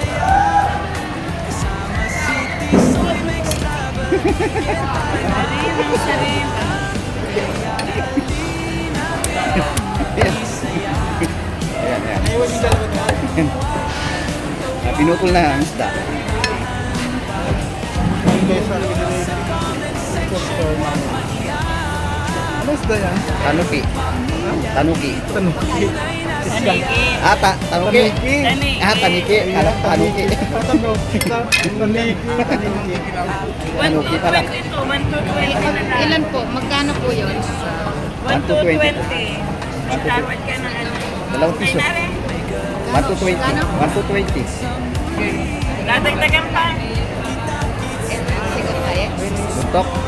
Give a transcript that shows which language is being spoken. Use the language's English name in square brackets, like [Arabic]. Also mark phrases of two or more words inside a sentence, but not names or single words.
[Filipino] Ayan. Pinutol na ang isda. Ano isda yan? Tanuki. Tanuki. Tanuki. Tanuki. Taniki. Tanuki. Tanuki pala. Ilan po? Magkano po yun? 1 to 20. Dapat ka na ano. Dalawang piso. 1 to 20. 1 to 20. Dadagdagan pa. Siguro tayo. Buntok.